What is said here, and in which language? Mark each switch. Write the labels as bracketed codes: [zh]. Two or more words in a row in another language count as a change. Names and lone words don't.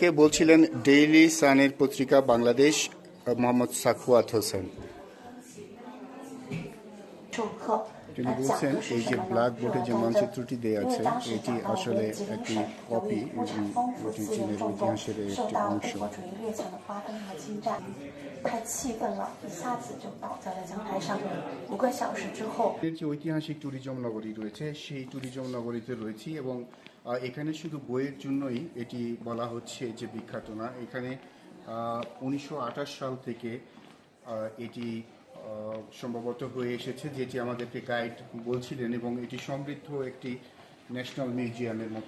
[bn] বলছিলেন ডেইলি সানের পত্রিকা বাংলাদেশ মোহাম্মদ সাখওয়াত হোসেন। তিনি বলছেন এই যে ব্ল্যাক বোর্ডে যে মানচিত্রটি দেওয়া আছে এটি আসলে একটি কপি এবং এটি চীনের ইতিহাসের একটি অংশ। [zh] 太气愤了，一下子就倒在了讲台上。5个小时之后， [bn] যে ঐতিহাসিক ট্যুরিজম নগরী রয়েছে সেই ট্যুরিজম নগরীতে রয়েছি এবং এখানে শুধু বইয়ের জন্যই এটি বলা হচ্ছে যে বিখ্যাত না। এখানে 1928 সাল থেকে এটি সম্ভবত হয়ে এসেছে, যেটি আমাদেরকে গাইড বলছিলেন, এবং এটি সমৃদ্ধ একটি ন্যাশনাল মিউজিয়ামের মতো।